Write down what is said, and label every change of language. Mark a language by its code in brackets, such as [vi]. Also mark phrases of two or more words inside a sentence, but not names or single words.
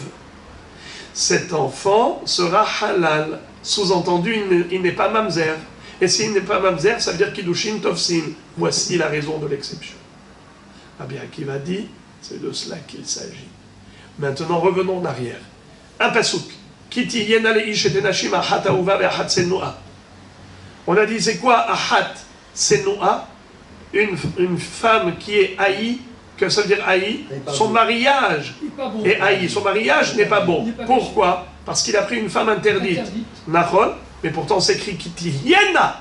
[fr] Cet enfant sera halal. Sous-entendu, il n'est pas mamzer. Et s'il n'est pas mamzer, ça veut dire [he] קידושין תופסין. [fr] Voici la raison de l'exception. Rabbi Akiva dit, c'est de cela qu'il s'agit. Maintenant, revenons en arrière. Un pasouk. [he] כי תהיין לאיש שתי נשים האחת אהובה והאחת שנואה. [fr] On a dit, c'est quoi [he] אחת שנואה? [fr] Une femme qui est haïe. Que ça veut dire haï? Son mariage est haï. Son mariage n'est pas bon. Pourquoi? Parce qu'il a pris une femme interdite. Nachon, mais pourtant c'est écrit [he] כי תהיין.